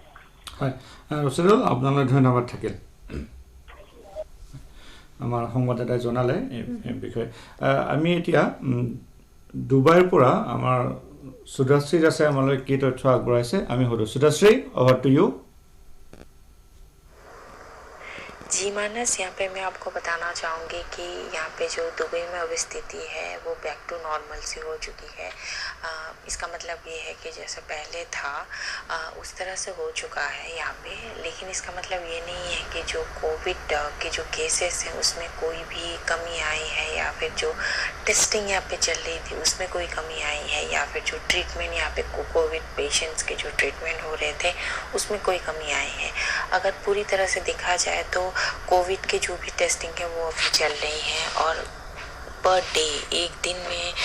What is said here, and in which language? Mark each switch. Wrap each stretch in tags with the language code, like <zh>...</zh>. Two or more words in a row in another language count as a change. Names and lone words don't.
<as>হয় ৰচিদুল আপোনালৈ ধন্যবাদ থাকিল আমাৰ সংবাদদাতাই জনালে এই বিষয়ে আমি এতিয়া ডুবাইৰ পৰা আমাৰ সুদাশ্ৰী আছে আমালৈ কি তথ্য আগবঢ়াইছে আমি সুধো সুদাশ্ৰী</as> <en>over to you</en> <hi>जी मानस यहाँ पे मैं आपको बताना चाहूँगी कि यहाँ पे जो दुबई में अब स्थिति है वो</hi> <en>back to normal</en> <hi>सी हो चुकी है इसका मतलब ये है कि जैसे पहले था उस तरह से हो चुका है यहाँ पे लेकिन इसका मतलब ये नहीं है कि जो कोविड के जो केसेस हैं उसमें कोई भी कमी आई है या फिर जो टेस्टिंग यहाँ पे चल रही थी उसमें कोई कमी आई है या फिर जो ट्रीटमेंट यहाँ पे</hi> <en>Covid patients</en> <hi>के जो ट्रीटमेंट हो रहे थे उसमें कोई कमी आई है अगर पूरी तरह से देखा जाए तो कोविड के जो भी टेस्टिंग है वो अभी चल रही हैं और</hi> <en>per day</en> <hi>एक दिन में</hi>